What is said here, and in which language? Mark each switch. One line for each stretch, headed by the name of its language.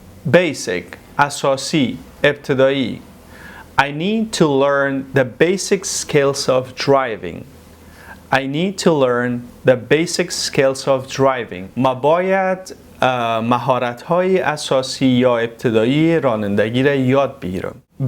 Persian: Basic اساسی ابتدایی.
English: I need to learn the basic skills of driving. I need to learn the basic skills of driving.
Persian: ما باید مهارت‌های اساسی یا ابتدایی رانندگی را یاد بگیرم.